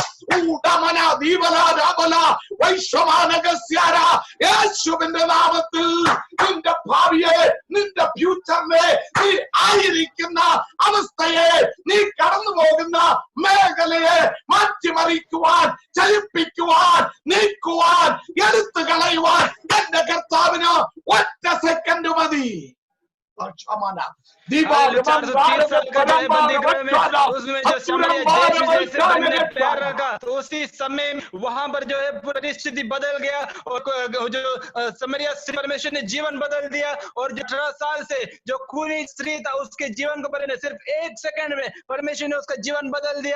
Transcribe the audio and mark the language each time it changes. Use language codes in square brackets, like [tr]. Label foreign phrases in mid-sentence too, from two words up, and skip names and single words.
[ml] യേശുവിന്റെ നാമത്തിൽ നിന്റെ ഭാവിയെ, നിന്റെ ഫ്യൂച്ചറിനെ, നീ ആയിരിക്കുന്ന അവസ്ഥയെ, നീ കടന്നു പോകുന്ന മേഖലയെ മാറ്റിമറിക്കുവാൻ, ചലിപ്പിക്കുവാൻ, നീക്കുവാൻ, എടുത്തു കളയുവാൻ എന്റെ കർത്താവിന് ഒറ്റ സെക്കൻഡ് മതി. [hi] उसी समय वहां पर जो है परिस्थिति बदल गया और जो समरिया परमेश्वर ने जीवन बदल दिया और जो 18 साल से जो खूनी स्त्री था उसके जीवन को सिर्फ 1 सेकंड में परमेश्वर ने उसका जीवन बदल दिया।